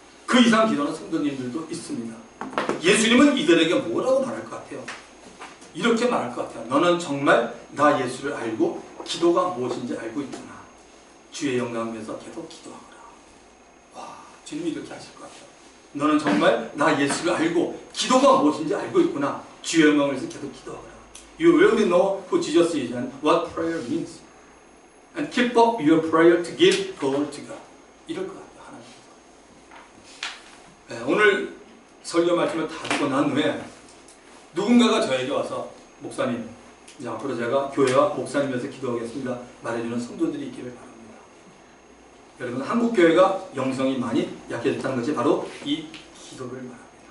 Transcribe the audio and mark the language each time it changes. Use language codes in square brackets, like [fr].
[ko] 그 이상 기도하는 성도님들도 있습니다. 예수님은 이들에게 뭐라고 말할 것 같아요? 이렇게 말할 것 같아요. 너는 정말 나 예수를 알고 기도가 무엇인지 알고 있구나. 주의 영광을 위해서 계속 기도하거라. 와, 주님이 이렇게 하실 것 같아요. 너는 정말 나 예수를 알고 기도가 무엇인지 알고 있구나. 주의 영광을 위해서 계속 기도하거라. [en] You really know who Jesus is and what prayer means. And keep up your prayer to give glory to God. [ko] 이럴 것 같아요. 하나님께서. 네, 오늘 설교 말씀을 다 듣고 난 후에 누군가가 저에게 와서 목사님, 이제 앞으로 제가 교회와 목사님 위해서 기도하겠습니다. 말해주는 성도들이 있기를 바랍니다. 여러분, 한국 교회가 영성이 많이 약해졌다는 것이 바로 이 기도를 말합니다.